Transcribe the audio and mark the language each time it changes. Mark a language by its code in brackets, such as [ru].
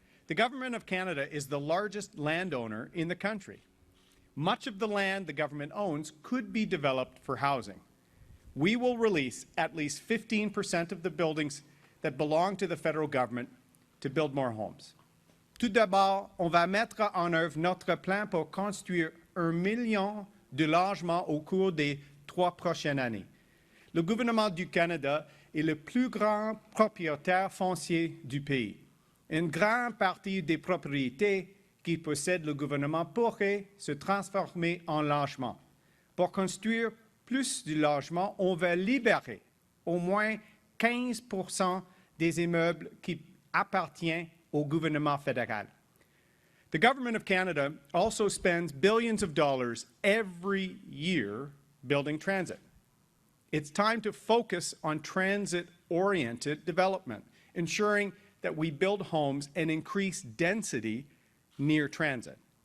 [en] The Government of Canada is the largest landowner in the country. Much of the land the government owns could be developed for housing. We will release at least 15% of the buildings that belong to the federal government to build more homes. [fr] Tout d'abord, on va mettre en œuvre notre plan pour construire 1 million de logements au cours des 3 prochaines années. Le gouvernement du Canada est le plus grand propriétaire foncier du pays. Une grande partie des propriétés qu'il possède le gouvernement pourrait se transformer en logements. Pour construire plus de logements, on va libérer au moins 15% des immeubles qui appartiennent au gouvernement fédéral. [en] The Government of Canada also spends billions of dollars every year building transit. It's time to focus on transit-oriented development, ensuring that we build homes and increase density near transit.